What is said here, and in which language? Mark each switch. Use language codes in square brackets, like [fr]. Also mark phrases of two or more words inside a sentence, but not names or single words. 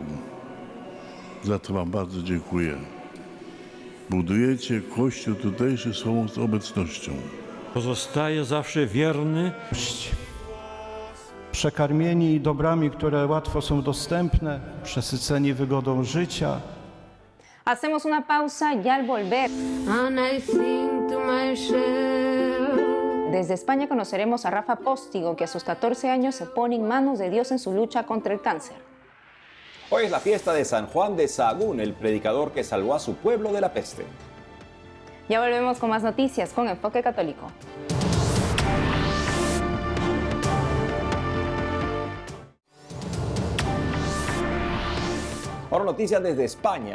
[pl] Za to wam bardzo dziękuję. Budujecie Kościół tutejszy swoją obecnością. Pozostaje zawsze wierny. Przekarmieni dobrami, które łatwo są dostępne, przesyceni wygodą życia. [es] Hacemos una pausa y al volver. [en] And I think to myself. [es] Desde España conoceremos a Rafa Póstigo, que a sus 14 años se pone en manos de Dios en su lucha contra el cáncer. Hoy es la fiesta de San Juan de Sahagún, el predicador que salvó a su pueblo de la peste. Ya volvemos con más noticias con Enfoque Católico. Ahora noticias desde España.